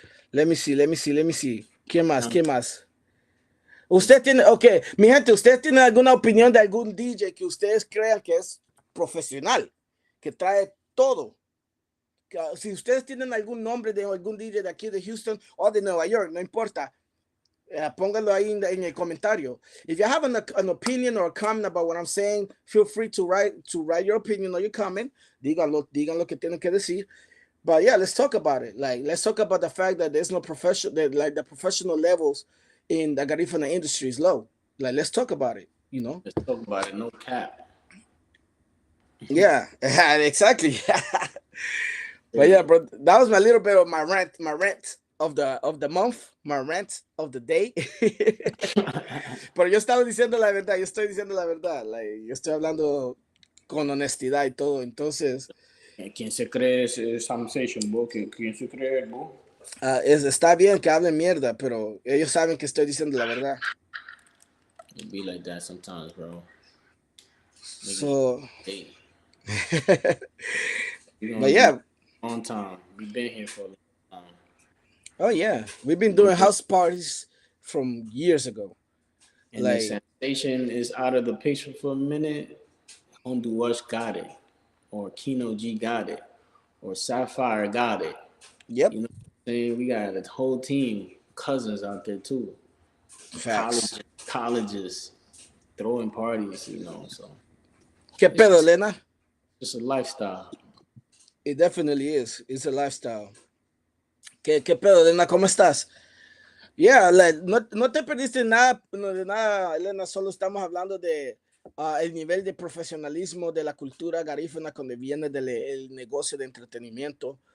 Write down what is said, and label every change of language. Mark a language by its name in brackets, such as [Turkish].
[English] Let me see. [Spanish] ¿Qué más? Usted tiene, ok, mi gente, ¿usted tiene alguna opinión de algún DJ que ustedes crean que es profesional, que trae todo? Si ustedes tienen algún nombre de algún DJ de aquí de Houston o de Nueva York, no importa, pónganlo ahí en el comentario. [English] If you have an opinion or a comment about what I'm saying, feel free to write your opinion or your comment. [Spanish] Digan lo que tienen que decir. [English] But yeah, let's talk about it. Like, let's talk about the fact that there's no professional, that like the professional levels in the Garifuna industry is low. Like, let's talk about it. Let's talk about it. No cap. Yeah, exactly. But yeah, bro, that was my little bit of my rant of the month, my rant of the day. [Spanish] Pero yo estaba diciendo la verdad, yo estoy diciendo la verdad, like, yo estoy hablando con honestidad y todo, entonces. ¿Quién se cree Samsation, bro? ¿Quién se cree, bro? Está bien que hablen mierda, pero ellos saben que estoy diciendo la verdad. [English] It be like that sometimes, bro. So, hey. But yeah, long time. We've been here for a long time. Oh yeah, we've been doing house parties from years ago. And like, the Samsation is out of the picture for a minute. Honduras got it, or KHINO G got it, or Sapphire got it. Yep. You know what I'm saying? We got a whole team, cousins out there too. Facts. Colleges, throwing parties, so. [Spanish] ¿Qué pedo, Elena? [English] It's a lifestyle. It definitely is. It's a lifestyle. [Spanish] ¿Qué pedo, Elena? ¿Cómo estás? Yeah, like, no te perdiste nada, no, de nada, Elena, solo estamos hablando de el nivel de profesionalismo de la cultura garífuna cuando viene del el negocio de entretenimiento.